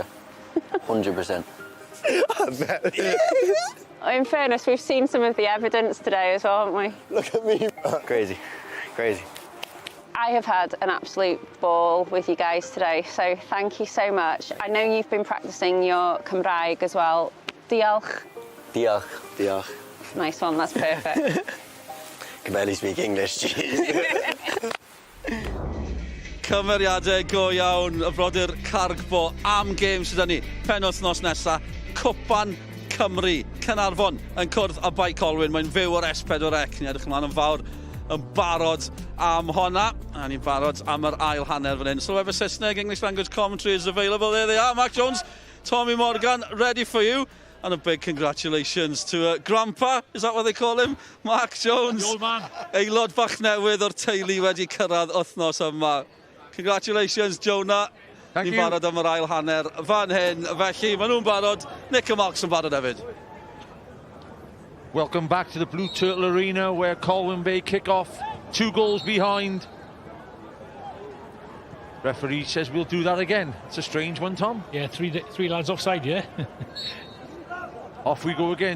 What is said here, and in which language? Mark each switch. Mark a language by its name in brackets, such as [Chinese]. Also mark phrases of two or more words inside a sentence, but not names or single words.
[English] 100%. In fairness, we've seen some of the evidence today as well, haven't we? Look at me. Crazy. I have had an absolute ball with you guys today, so thank you so much. I know you've been practicing your Cymraeg as well. Diolch. Diolch. Nice one, that's perfect. Can barely speak English, jeez. [Welsh] Cymeriadau go iawn, y brodyr Cargbo am gêm sydd ni. Penwythnos nesa, Cwpan Cymru, Caernarfon yn cwrdd a bai Colwyn. Mae'n fyw o'r S4C. Ni edrych ymlaen yn fawr yn barod am honna. A ni'n barod am yr ail hanner fan hyn. Sylwebau Saesneg, [English] English language commentary is available. There they are. Mark Jones, Tommy Morgan, ready for you. And a big congratulations to Grandpa, is that what they call him? Mark Jones. The old man. [Welsh] Aelod bach newydd o'r teulu wedi cyrraedd wythnos yma. [English] Congratulations, Jonah. Thank you. [Welsh] Ni'n barod am yr ail hanner fan hyn. Felly, maen nhw'n barod. Nick and Mark's yn barod hefyd. [English] Welcome back to the Blue Turtle Arena where Colwyn Bay kick off. 2 goals behind. Referee says we'll do that again. It's a strange one, Tom. Yeah, three lads offside, yeah. Off we go again.